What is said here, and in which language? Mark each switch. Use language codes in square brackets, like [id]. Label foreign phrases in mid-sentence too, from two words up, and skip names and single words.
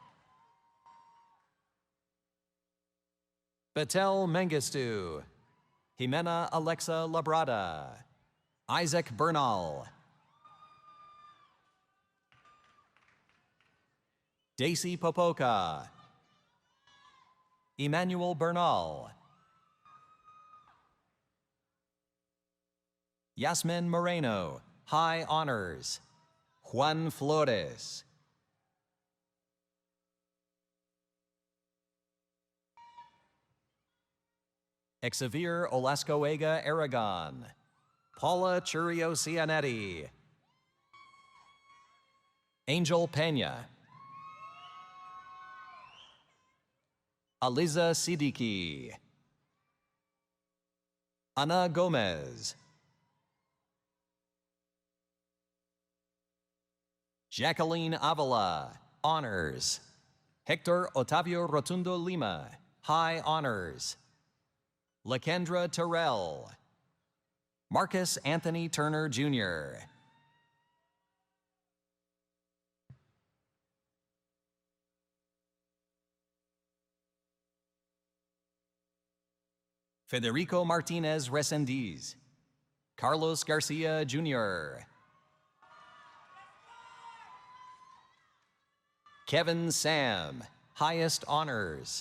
[en] Betel Mengistu, Jimena Alexa Labrada, Isaac Bernal, Daisy Popoca, Emmanuel Bernal, Yasmin Moreno, high honors. Juan Flores, Xavier Olascoega Aragon, Paula Churio Cianetti, Angel Pena, Aliza Siddiqui, Ana Gomez, Jacqueline Avila, honors. Hector Otavio Rotundo Lima, high honors. Lakendra Terrell, Marcus Anthony Turner, Jr., Federico Martinez Resendiz, Carlos Garcia, Jr., Kevin Sam, highest honors.